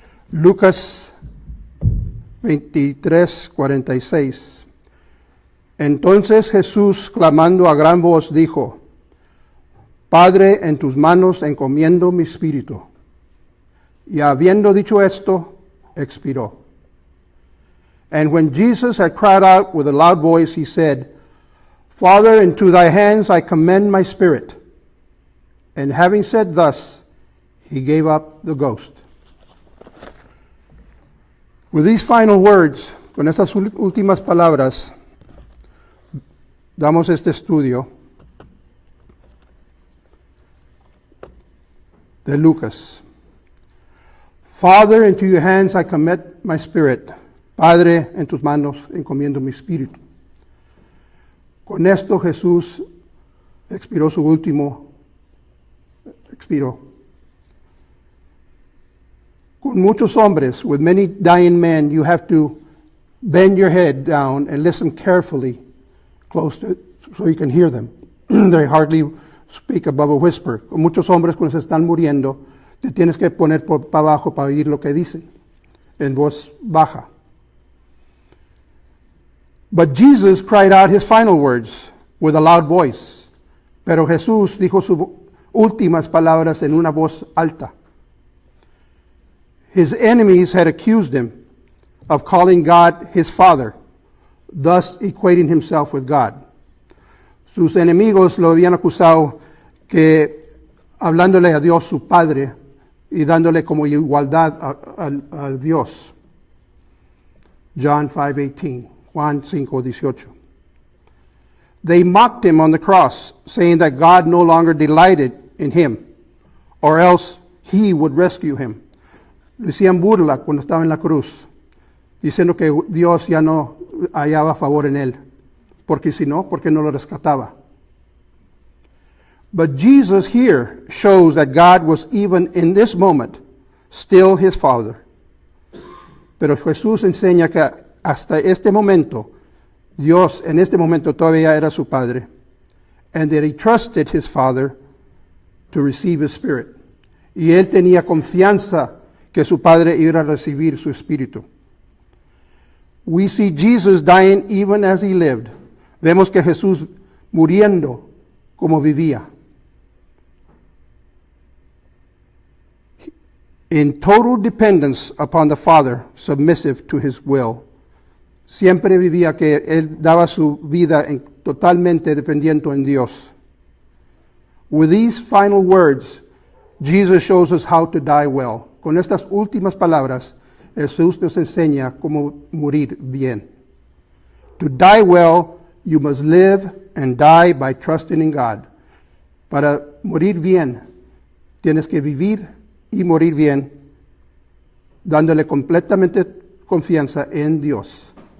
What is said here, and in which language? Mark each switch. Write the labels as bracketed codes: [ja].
[es] Lucas 23:46. Entonces Jesús, clamando a gran voz, dijo, Padre, en tus manos encomiendo mi espíritu. Y habiendo dicho esto, expiró. [en] And when Jesus had cried out with a loud voice, he said, Father, into thy hands I commend my spirit. And having said thus, he gave up the ghost. With these final words, con estas últimas palabras, damos este estudio de Lucas. Father, into your hands I commit my spirit. [es] Padre, en tus manos encomiendo mi espíritu. Con esto Jesús expiró su último expiró. Con muchos hombres, [en] with many dying men, you have to bend your head down and listen carefully, close to, so you can hear them. They hardly speak above a whisper. [es] Con muchos hombres, cuando se están muriendo, te tienes que poner para abajo para oír lo que dicen, en voz baja. [en] But Jesus cried out his final words with a loud voice. [es] Pero Jesús dijo sus últimas palabras en una voz alta. [en] His enemies had accused him of calling God his Father, thus equating himself with God. [es] Sus enemigos lo habían acusado que hablándole a Dios su Padre y dándole como igualdad a Dios. [en] John 5:18, [es] Juan 5:18. [en] They mocked him on the cross, saying that God no longer delighted in him, or else he would rescue him. [es] Le hacían burla cuando estaba en la cruz, diciendo que Dios ya no hallaba favor en él, porque si no, porque no lo rescataba. [en] But Jesus here shows that God was even in this moment still his Father. [es] Pero Jesús enseña que hasta este momento, Dios en este momento todavía era su Padre, [en] and that he trusted his Father to receive his Spirit. [es] Y él tenía confianza que su Padre iba a recibir su Espíritu. [en] We see Jesus dying even as he lived. [es] Vemos que Jesús muriendo como vivía. [en] In total dependence upon the Father, submissive to his will. [es] Siempre vivía que él daba su vida totalmente dependiente en Dios. [en] With these final words, Jesus shows us how to die well. [es] Con estas últimas palabras, Jesús nos enseña cómo morir bien. [en] To die well, you must live and die by trusting in God. [es] Para morir bien, tienes que vivir y morir bien, dándole completamente confianza en Dios.